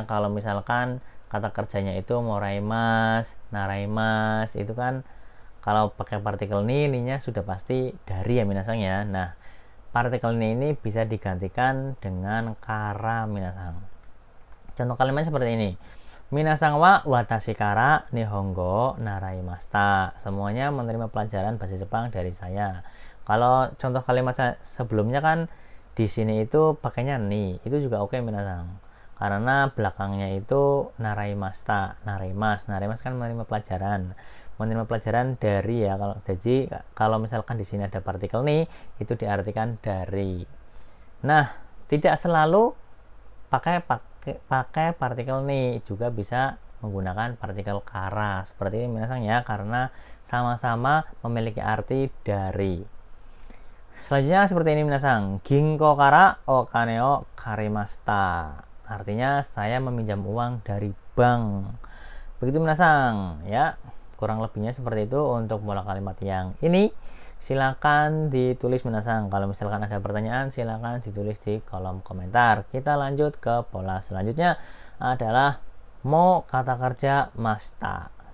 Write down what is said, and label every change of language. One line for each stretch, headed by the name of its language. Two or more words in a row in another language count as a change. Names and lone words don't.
Indonesian: Kalau misalkan kata kerjanya itu moraimas, naraimas, itu kan kalau pakai partikel ni-nya sudah pasti dari ya minasang ya. Nah, partikel ini bisa digantikan dengan
Japanese: から皆さん.
Indonesian: Contoh kalimat seperti ini.
Japanese: 皆さんは私から日本語習いました.
Indonesian: Semuanya menerima pelajaran bahasa Jepang dari saya. Kalau contoh kalimat sebelumnya kan di sini itu pakainya ni, itu juga oke minasang. Karena belakangnya itu naraimashita, narimas kan menerima pelajaran dari ya. Kalau misalkan di sini ada partikel ni, itu diartikan dari. Nah, tidak selalu pakai partikel ni, juga bisa menggunakan partikel kara seperti ini minasang ya, karena sama-sama memiliki arti dari. Selanjutnya seperti ini
Japanese: 皆さん、銀行からお金を借りました,
Indonesian: artinya saya meminjam uang dari bank. Begitu minasang ya, kurang lebihnya seperti itu untuk pola kalimat yang ini. Silakan ditulis minasang. Kalau misalkan ada pertanyaan, silakan ditulis di kolom komentar. Kita lanjut ke pola selanjutnya, adalah mo kata kerja masta.